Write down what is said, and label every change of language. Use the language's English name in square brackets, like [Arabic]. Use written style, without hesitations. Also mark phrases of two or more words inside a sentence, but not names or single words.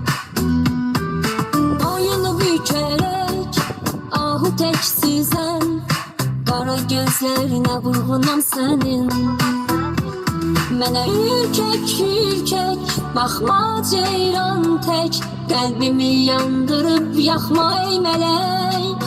[Turkish] Boyunu bükerek ahu tek süzen, qara gözlerine vurğunam senin. [Azerbaijani] Mənə ürkək baxma ceyran tək, qəlbimi yandırıb yaxma ey mələk.